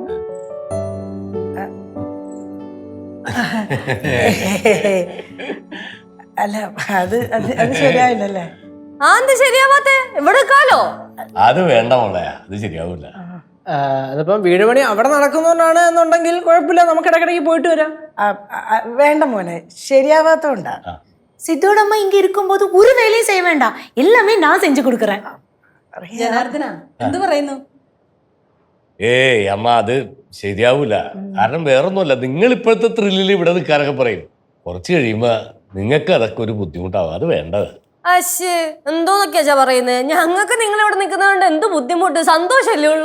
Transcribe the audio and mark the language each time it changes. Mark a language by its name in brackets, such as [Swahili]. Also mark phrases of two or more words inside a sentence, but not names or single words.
[Malayalam] അല്ല, അത് ശരിയായില്ലല്ലേ? ആ, എന്ത് ശരിയാവാത്തെ? ഇവിടെ കാലോ അത് വേണ്ട മോളെ, അത് ശരിയാവൂല. അതിപ്പം വീട് പണി അവിടെ നടക്കുന്നതുകൊണ്ടാണ് എന്നുണ്ടെങ്കിൽ കുഴപ്പമില്ല, നമുക്ക് ഇടയ്ക്കിടയ്ക്ക് പോയിട്ട് വരാം. വേണ്ട മോനെ, ശരിയാവാത്തോണ്ടാ. [Tamil] சித்தோட அம்மா இங்க இருக்கும்போது ஒரு வேலையும் செய்ய வேண்டாம், எல்லாமே நான் செஞ்சு கொடுக்குறேன். [Malayalam] ജനാർദ്ദന എന്ത് പറയുന്നു? ഏയ് അമ്മ, അത് ശരിയാവൂല. കാരണം വേറൊന്നുമല്ല, നിങ്ങൾ ഇപ്പോഴത്തെ ത്രില്ലിൽ ഇവിടെ നിൽക്കാനൊക്കെ പറയും. കുറച്ച് കഴിയുമ്പോ നിങ്ങൾക്ക് അതൊക്കെ ഒരു ബുദ്ധിമുട്ടാവും. അത് വേണ്ടത്. അശ്ശേ, എന്തോന്നൊക്കെയാ പറയുന്നത്? ഞങ്ങൾക്ക് നിങ്ങൾ ഇവിടെ നിൽക്കുന്നതുകൊണ്ട് എന്ത് ബുദ്ധിമുട്ട്, സന്തോഷമല്ലേ ഉള്ളൂ.